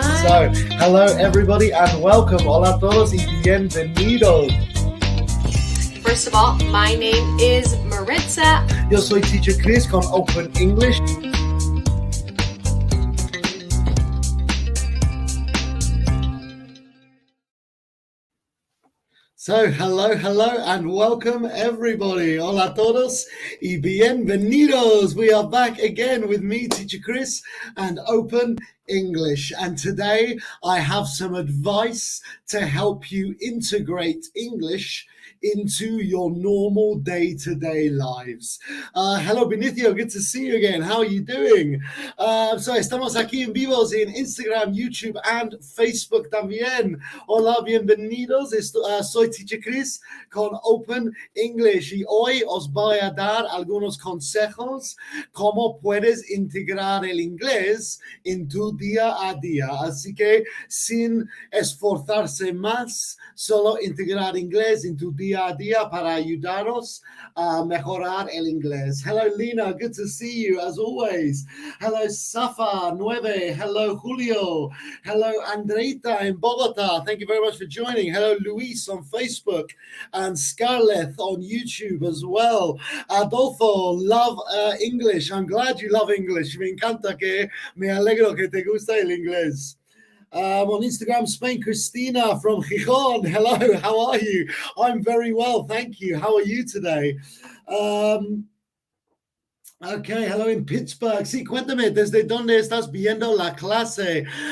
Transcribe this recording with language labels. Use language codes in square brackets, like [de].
[en] So, hello everybody and welcome. [es] Hola a todos y bienvenidos. [en] First of all, my name is Maritza. [es] Yo soy Teacher Chris con Open English. [en] So, hello and welcome everybody. [es] Hola a todos y bienvenidos. [en] We are back again with me, Teacher Chris, and Open English. And today I have some advice to help you integrate English into your normal day-to-day lives. Hello, Benicio. Good to see you again. How are you doing? [es] So, estamos aquí en vivos en Instagram, YouTube, and Facebook también. Hola, bienvenidos. Soy Teacher Chris con Open English y hoy os voy a dar algunos consejos cómo puedes integrar el inglés en tu día a día. Así que sin esforzarse más, solo integrar inglés en tu día a día para ayudaros a mejorar el inglés. [en] Hello, Lina. Good to see you as always. Hello, Safa 9. Hello, Julio. Hello, Andreita in Bogota. Thank you very much for joining. Hello, Luis on Facebook and Scarlett on YouTube as well. Adolfo, love English. I'm glad you love English. [es] Me encanta me alegro que te gusta el inglés. [en] On Instagram, Spain, Christina from Gijón. Hello, how are you? I'm very well, thank you. How are you today? Okay, hello in Pittsburgh. [es] Sí, cuéntame, ¿desde dónde estás viendo la clase?